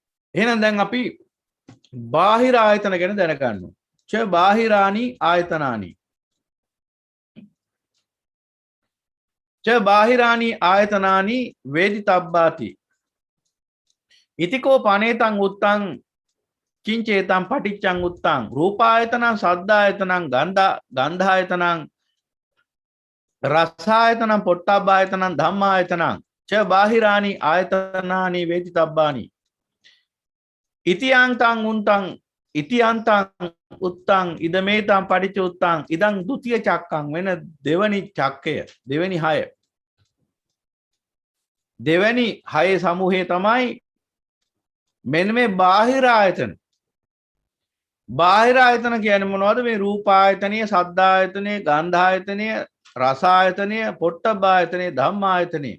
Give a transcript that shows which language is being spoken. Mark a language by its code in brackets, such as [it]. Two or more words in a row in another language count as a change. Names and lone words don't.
[si] එහෙනම් දැන් අපි බාහිර ආයතන ගැන දැනගන්නවා. [pi] ච බාහිරානි ආයතනානි. ච බාහිරානි ආයතනානි වේදිතබ්බාති. ඉතිකෝ පනේතං උත්තං කිංචේතං පටිච්චං උත්තං රූපායතනං සද්ධායතනං ගන්ධායතනං රසායතනං පොට්ටබ්බායතනං ධම්මායතනං ච බාහිරානි ආයතනානි වේදිතබ්බානි. ඉතියන්තං උන්තං ඉතියන්තං උත්තං ඉදමේතං පටිච්ච උත්තං ඉදං ဒ ුතිය චක්කං [si] වෙන දෙවනි චක්කය දෙවනි හය දෙවනි හයේ සමූහය තමයි මෙන්න මේ බාහිර ආයතන. බාහිර ආයතන කියන්නේ මොනවද? මේ රූප ආයතනය, ශබ්ද ආයතනය, ගන්ධ ආයතනය, රස ආයතනය, පොට්ටබ්බ ආයතනය, ධම්ම ආයතනය.